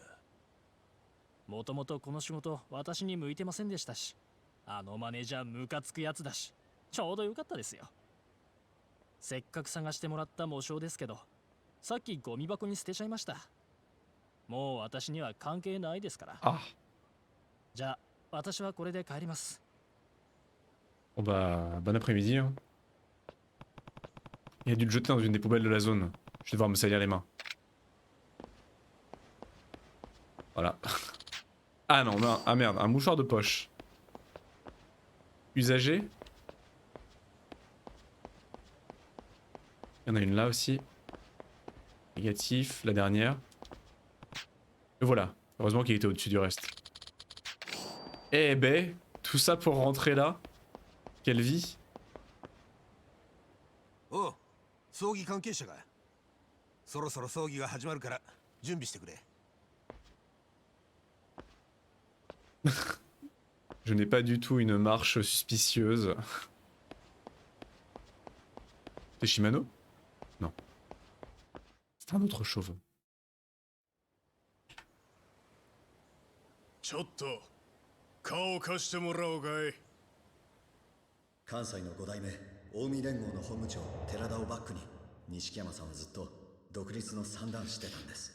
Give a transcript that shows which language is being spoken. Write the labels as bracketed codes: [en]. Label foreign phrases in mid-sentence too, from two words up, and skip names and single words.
[ja] もともとこの仕事私に向いてませんでしたし、あのマネージャームカつくやつだし、ちょうどよかったですよ。せっかく探してもらった模章ですけど、さっきゴミ箱に捨てちゃいました。もう私には関係ないですから。 Ah! じゃあ私はこれで帰ります。 [fr] Bon bah, bon après-midi. Hein. Il a dû le jeter dans une des poubelles de la zone. Je vais devoir me salir les mains. Voilà. Ah non, ah merde, un mouchoir de poche. Usagé. Il y en a une là aussi. Négatif, la dernière. Et voilà. Heureusement qu'il était au-dessus du reste. Eh ben, tout ça pour rentrer là. Quelle vie. [ja] おう、葬儀関係者が。そろそろ葬儀が始まるから準備してくれ。 [fr] Je n'ai pas du tout une marche suspicieuse. C'est Shimano? Non. C'est un autre chauve. [ja] ちょっと顔を貸してもらおうかい。関西の5代目近江連合の本部長寺田をバックに錦山さんはずっと独立の算段してたんです。